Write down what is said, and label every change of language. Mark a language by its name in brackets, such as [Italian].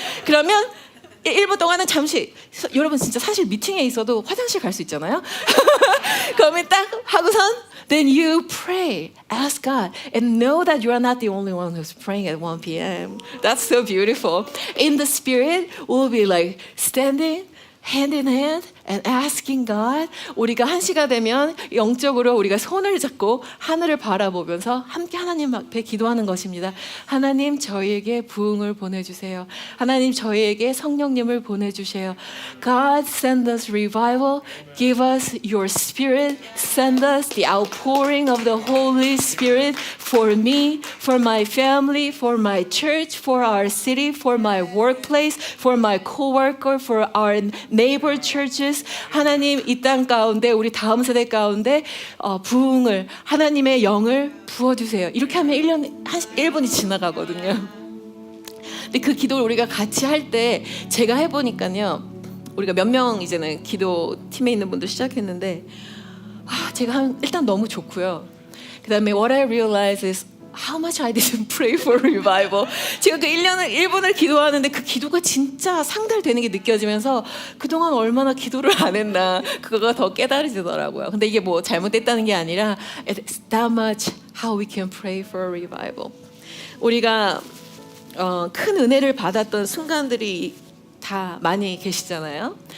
[Korean] 그러면 1분 동안은 잠시 여러분 진짜 사실 미팅에 있어도 화장실 갈 수 있잖아요. 그러면 딱 하고선 [English] then you pray, ask God, and know that you are not the only one who's praying at 1 p.m. That's so beautiful. In the spirit, we'll be like standing hand in hand and asking God. [Korean] 우리가 1시가 되면 영적으로 우리가 손을 잡고 하늘을 바라보면서 함께 하나님 앞에 기도하는 것입니다. 하나님 저희에게 부흥을 보내주세요. 하나님 저희에게 성령님을 보내주세요. [English] God send us revival. Give us your spirit. Send us the outpouring of the Holy Spirit for me, for my family, for my church, for our city, for my workplace, for my co-worker, for our neighbor churches. [Korean] 하나님 이 땅 가운데 우리 다음 세대 가운데 부흥을 하나님의 영을 부어주세요. 이렇게 하면 1분이 지나가거든요. 근데 그 기도를 우리가 같이 할 때 제가 해보니까요. 우리가 몇 명 이제는 기도 팀에 있는 분들 시작했는데 제가 일단 너무 좋고요. 그 다음에 [English] what I realize is how much I didn't pray for revival. [Korean] 제가 그 1분을 기도하는데 그 기도가 진짜 상달되는 게 느껴지면서 그동안 얼마나 기도를 안 했나 그거가 더 깨달아지더라고요. 근데 이게 뭐 잘못됐다는 게 아니라 [English] it's that much how we can pray for revival. [Korean] 우리가 큰 은혜를 받았던 순간들이 다 많이 계시잖아요.